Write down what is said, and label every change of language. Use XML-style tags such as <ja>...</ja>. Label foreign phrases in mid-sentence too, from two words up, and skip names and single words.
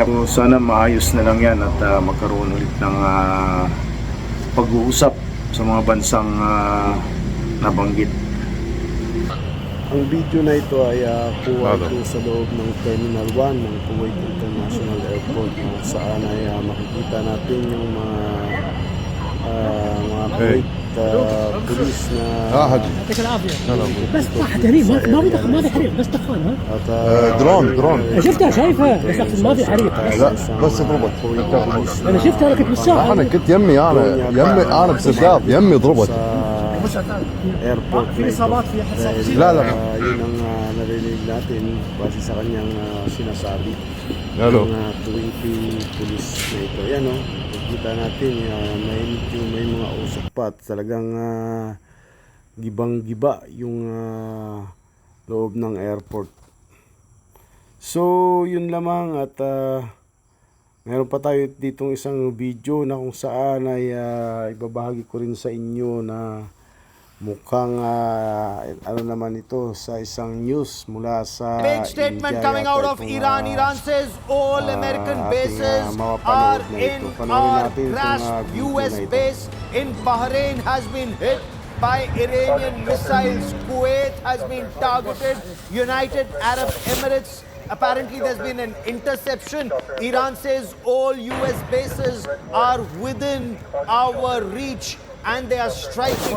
<tl>So, sana maayos na lang yan at magkaroon ulit ng pag-uusap sa mga bansang nabanggit. Ang video na ito ay kuha ito sa loob ng Terminal 1 ng Kuwait International Airport, kung saan ay makikita natin yung mga Kuwait police na</tl> <ar>يعطيك العافيه بس طاح تهريب ما في حريق بس دخان ها درون شفتها شايفها بس أقصد ما في حريق لا بس ضربت انا شفتها انا كنت بالساحه انا كنت انا بسداب يمي ضربت</ar> <tl>airport na ito. Dahil, Lala. Yun ang narinig natin base sa kanyang sinasabi Lalo. ng Kuwaiti police na ito. Yan o, nakikita natin may mga usok pa at talagang gibang-giba yung loob ng airport. So, yun lamang at meron pa tayo ditong isang video na kung saan ay ibabahagi ko rin sa inyo na mukhang ano naman ito sa isang news mula sa</tl> <en>Big statement</en> <tl>India</tl> <en>coming</en> <tl>yata</tl> <en>out of</en> <tl>itong,</tl> <en>Iran. Iran says all American</en> <tl>ating,</tl> <en>bases</en> <tl>mapapanood</tl> <en>are</en> <tl>na</tl> <en>in</en> <tl>ito. Panoorin</tl> <en>our</en> <tl>natin itong,</tl> <en>grasp.</en> <tl>video</tl> <en>US</en> <tl>na ito.</tl> <en>base in Bahrain has been hit by Iranian missiles. Kuwait has been targeted. United Arab Emirates. Apparently there's been an interception. Iran says all US bases are within our reach and they are striking.</en>